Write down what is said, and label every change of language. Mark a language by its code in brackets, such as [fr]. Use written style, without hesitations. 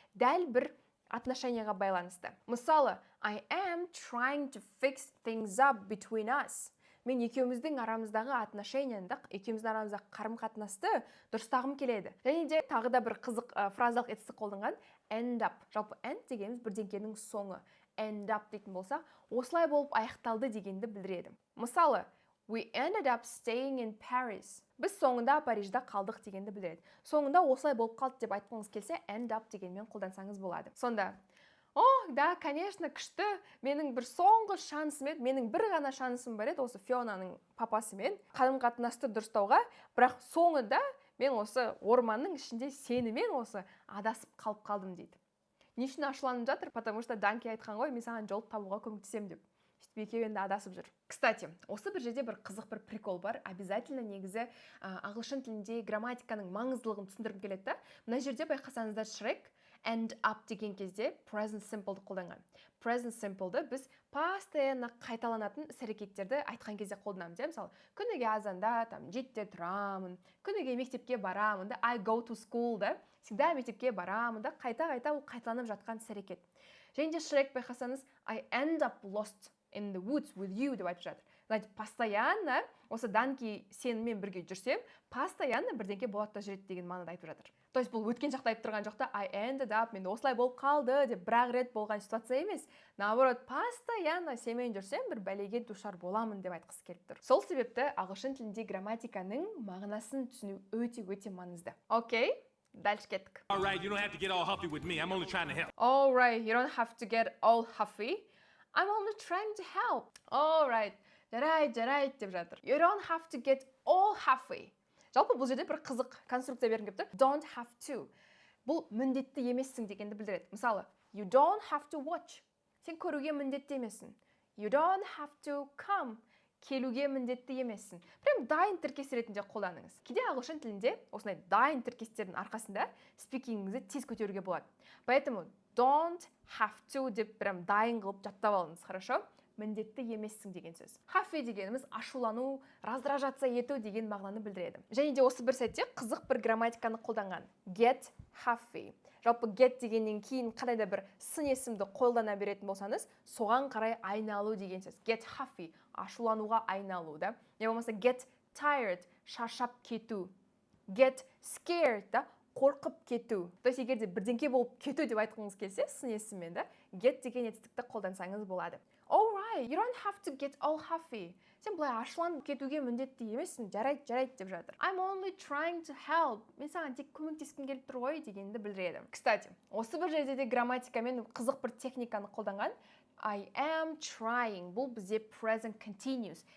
[kk] Дәл бір отношенияға байланысты. [en] Мысалы, I am trying to fix things up between us. [kk] Мен екеуміздің арамыздағы отношенияны, екеуміздің арамыздағы қарым-қатынасты дұрыстағым келеді. Және де тағы да бір қызық фразалық етістік қолданған end up. Жалпы end дегеніміз бірдеңкенің соңы. End up дейтін болса, осылай болып аяқталды дегенді білдіреді. [en] Мысалы, we ended up staying in Paris. [kk] Біз соңында Парижда қалдық дегенді білдіреді. Соңында осылай болып қалды деп айтқыңыз келсе, end up дегенмен қолдансаңыз болады. Сонда, [ru] О, да, конечно, [kk] күшті. Менің бір соңғы шансым еді. Менің бір ғана шансым бар еді осы Фионаның папасымен қарым-қатынасты дұрыстауға, бірақ соңында мен осы орманның ішінде сенімен осы адасып қалып қалдым дейді. Не үшін ашуланып жатыр? Потому что Данки айтқан ғой, мен саған жол табуға көмектесем деп. Сөйтіп екеуі енді адасып жүр. Кстати, осы бір жерде бір қызық бір прикол бар. Обязательно негізі ағылшын тілінде грамматиканың маңыздылығын түсіндіргім келеді да. Мына жерде байқасаңыздар Шрек end up деген кезде present simple'ды қолданған. Present simple'ды біз постоянно қайталанатын іс-әрекеттерді айтқан кезде қолданамыз. Мысалы, күніге азанда, жетіде тұрамын, күніге мектепке барамын, [en] I go to school, [kk] да, всегда мектепке барамын, да, қайта-қайта ол қайталанып жатқан іс-әрекет. Және де Шрек байқасаңыз, [en] I end up lost in the woods with you [kk] деп айтып жатыр. Постоянно осы Данки сенімен бірге жүрсем, постоянно бірдеңке болады да жүреді деген мағынада айтып жатыр. [ru] То есть [kk] бұл өткен шақта айтып тұрған жоқта [en] I ended up, [kk] мен осылай болып қалды деп бір-ақ рет болған ситуация емес. Наоборот, постоянно сенімен жүрсем, бір бәлеге душар боламын деп айтқысы келіп тұр. Сол себепті ағылшын тілінде грамматиканың мағынасын түсіну өте маңызды. Окей, дальше кеттік. [en] All right, you don't have to get all huffy with me. I'm only trying to help. All right, you don't have to get all huffy. I'm only trying to help. All right, [kk] жарайды деп жатыр. [en] You don't have to get all huffy. [kk] Жалпы бұл жерде бір қызық конструкция бергім келіп тұр. [en] Don't have to. [kk] Бұл міндетті емессің дегенді білдіреді. [en] Мысалы, you don't have to watch. [kk] Сен көруге міндетті емессің. [en] You don't have to come. [kk] Келуге міндетті емессің. Прям дайын тіркес ретінде қолданыңыз. Кейде ағылшын тілінде осындай дайын тіркестердің арқасында спикингіңізді тез көтеруге болады. Поэтому [en] don't have to [kk] деп прям дайын қылып жаттап алыңыз, [ru] хорошо? [kk] Міндетті емессің деген сөз. Хаффи дегеніміз ашулану, раздражаться ету деген мағынаны білдіреді. Және де осы бір сәтте қызық бір грамматиканы қолданған. [en] Get huffy. [kk] Жалпы get дегеннен кейін қандай да бір сын есімді қолдана беретін болсаңыз, соған қарай айналу деген сөз. [en] Get huffy, [kk] ашулануға айналу, да? Не болмаса [en] get tired, [kk] шаршап кету. [en] Get scared, да? [kk] Қорқып кету. [ru] То есть [kk] егерде бірдеңке болып кету деп айтқыңыз келсе, сын есіммен, да? Get деген етістікті қолдансаңыз болады. [en] All right, you don't have to get all huffy. [kk] Сен бұлай ашуланып кетуге міндетті емессің, жарайды деп жатыр. [en] I'm only trying to help. [kk] Мен саған тек көмектескім келіп тұр ғой дегенді білдіреді. Кстати, осы бір жерде де грамматикамен қызық бір техниканы қолданған. [en] I am trying. Бұл бізде present continuous.